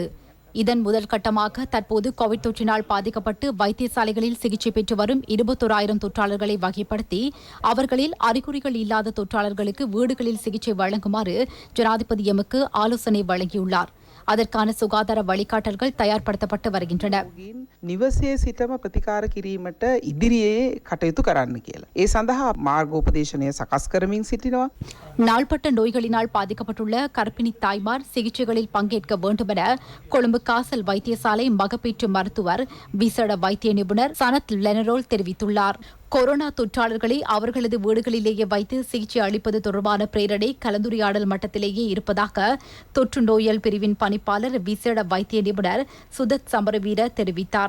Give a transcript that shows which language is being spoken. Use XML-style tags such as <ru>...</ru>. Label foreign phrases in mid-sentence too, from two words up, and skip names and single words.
<ta>இதன் முதல் கட்டமாக தற்போது கோவிட் தொற்றினால் பாதிக்கப்பட்டு வைத்தியசாலைகளில் சிகிச்சை பெற்று வரும் 21,000 தொற்றாளர்களை வகைப்படுத்தி அவர்களில் அறிகுறிகள் இல்லாத தொற்றாளர்களுக்கு வீடுகளில் சிகிச்சை வழங்குமாறு ஜனாதிபதி எமக்கு ஆலோசனை வழங்கியுள்ளார். அதற்கான சுகாதார வழிகாட்டல்கள் தயார்படுத்தப்பட்டு வருகின்றன.</ta> <si>නිවසේ සිටම ප්‍රතිකාර කිරීමට ඉදිරියේ කටයුතු කරන්න කියලා. ඒ සඳහා මාර්ගෝපදේශනය සකස් කරමින් සිටිනවා.</si> <ta>நாள்பட்ட நோய்களினால் பாதிக்கப்பட்டுள்ள கர்ப்பிணி தாய்மார் சிகிச்சைகளில் பங்கேற்க வேண்டுமென கொழும்பு காசல் வைத்தியசாலை மகப்பேற்று மருத்துவர் விசேட வைத்திய நிபுணர் சனத் லெனரோல் தெரிவித்துள்ளார். கொரோனா தொற்றாளர்களை அவர்களது வீடுகளிலேயே வைத்து சிகிச்சை அளிப்பது தொடர்பான பிரேரணை கலந்துரையாடல் மட்டத்திலேயே இருப்பதாக தொற்று நோயல் பிரிவின் பணிப்பாளர் விசேட வைத்திய நிபுணர் சுதத் சமரவீர தெரிவித்தார்.</ta>